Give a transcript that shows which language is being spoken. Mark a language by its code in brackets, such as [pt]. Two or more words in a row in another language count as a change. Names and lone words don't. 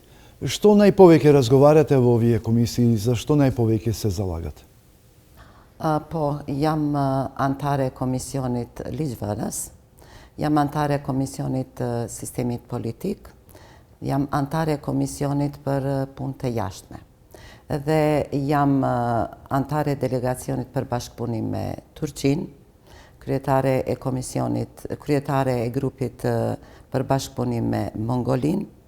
[mk] Што најповеќе разговарате во овие комисии и за што најповеќе се залагате? [sq] Po, jam antare e Komisionit Ligjvënës, jam antare e Komisionit Sistemit Politik, jam antare e Komisionit për punë të jashtme. Dhe jam antare e delegacionit për bashkëpunim me Turqinë, kryetare e komisionit, kryetare e grupit për bashkëpunim me Mongolinë,